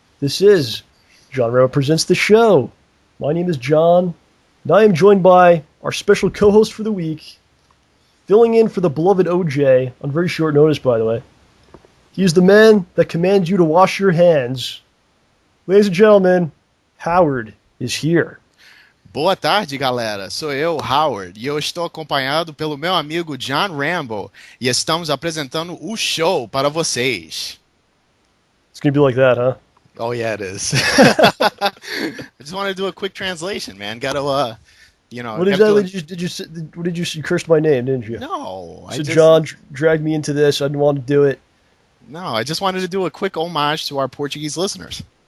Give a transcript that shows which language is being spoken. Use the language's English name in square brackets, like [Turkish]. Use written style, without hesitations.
[English] This is JohnRamboPresents the show. My name is John, and I am joined by our special co-host for the week, filling in for the beloved OJ on very short notice, by the way. He is the man that commands you to wash your hands. Ladies and gentlemen, Howard is here. [Portuguese] Boa tarde, galera. Sou eu, Howard, e eu estou acompanhado pelo meu amigo John Rambo, e estamos apresentando o show para vocês. [English] It's going to be like that, huh? Oh, yeah, it is. I just want to do a quick translation, man. Got to, What exactly did you cursed my name, didn't you? No. So John dragged me into this. I didn't want to do it. No, I just wanted to do a quick homage to our Portuguese listeners.